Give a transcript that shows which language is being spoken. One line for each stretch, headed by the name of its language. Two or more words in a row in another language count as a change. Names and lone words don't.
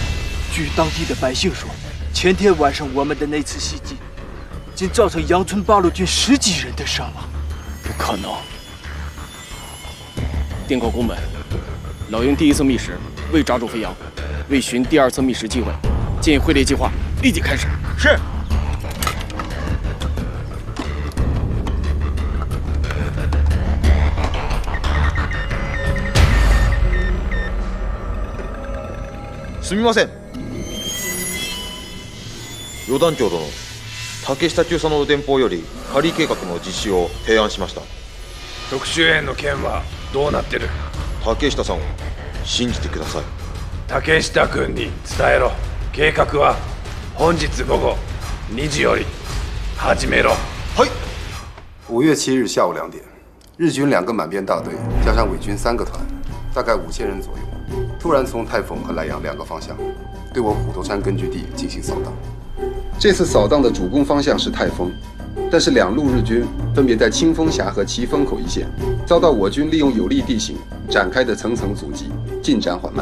Chinese: 据当地的百姓说，前天晚上我们的那次袭击，竟造成杨村八路军10几人的伤亡。不可能！电告宫本，老营第1次密使未抓住飞扬，为寻第2次密使机会，建议会列计划， 立即开始。是。
Japanese: すみません。余団長殿、竹下中佐の電報より仮計画の実施を提案しました。特殊園の件はどうなってる？竹下さんを信じてください。竹下君に伝えろ。計画は本日午後2時より始めろ。はい。
Chinese: 5月7 日下午2点，日军2个满编大队加上伪军3个团，大概5000人左右，突然从太丰和莱阳2个方向对我虎头山根据地进行扫荡。这次扫荡的主攻方向是太丰，但是2路日军分别在清风峡和旗峰口一线，遭到我军利用有利地形展开的层层阻击，进展缓慢。